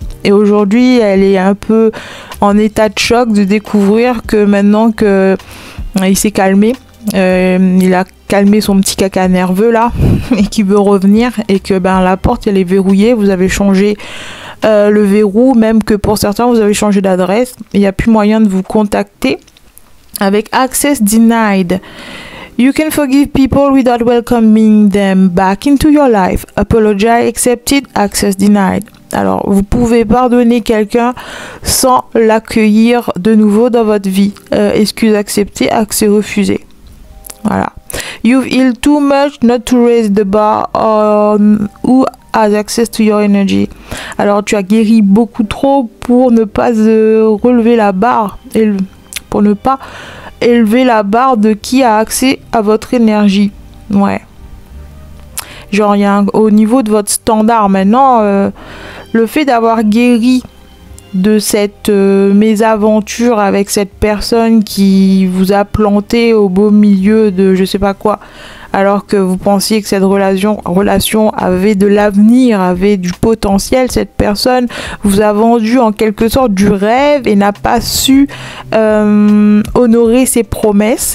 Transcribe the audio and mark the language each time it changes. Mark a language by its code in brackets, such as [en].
[fr] Et aujourd'hui, elle est un peu en état de choc de découvrir que maintenant que il s'est calmé, il a calmé son petit caca nerveux là, et qui veut revenir, et que la porte elle est verrouillée, vous avez changé le verrou, même que pour certains vous avez changé d'adresse, il n'y a plus moyen de vous contacter avec [en] access denied. You can forgive people without welcoming them back into your life. Apologize accepted, access denied. [fr] Alors, vous pouvez pardonner quelqu'un sans l'accueillir de nouveau dans votre vie. Excuse acceptée, accès refusé. Voilà. [en] You've healed too much not to raise the bar on who has access to your energy. [fr] Alors, tu as guéri beaucoup trop pour ne pas relever la barre, et pour ne pas élever la barre de qui a accès à votre énergie. Ouais. Genre, il y a au niveau de votre standard maintenant, le fait d'avoir guéri de cette mésaventure avec cette personne qui vous a planté au beau milieu de je sais pas quoi, alors que vous pensiez que cette relation avait de l'avenir, avait du potentiel, cette personne vous a vendu en quelque sorte du rêve et n'a pas su honorer ses promesses.